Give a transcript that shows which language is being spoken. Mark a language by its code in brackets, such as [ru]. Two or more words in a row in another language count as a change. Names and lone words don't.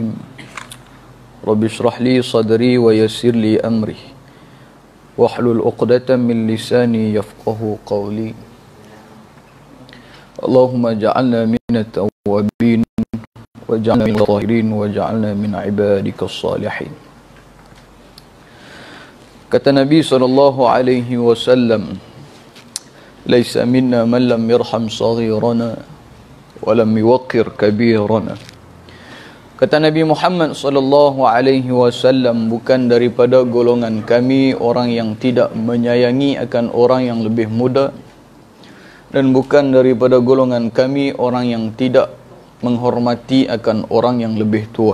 [ar] رب اشرح لي صدري ويسر لي أمري واحلل عقدة من لساني يفقه قولي. اللهم اجعلنا من التوابين واجعلنا من الطاهرين واجعلنا من عبادك الصالحين. [ms] Kata Nabi [ar] SAW, ليس منا من لم يرحم صغيرنا ولم يوقر كبيرنا. [ms] Kata Nabi Muhammad SAW, bukan daripada golongan kami orang yang tidak menyayangi akan orang yang lebih muda, dan bukan daripada golongan kami orang yang tidak menghormati akan orang yang lebih tua.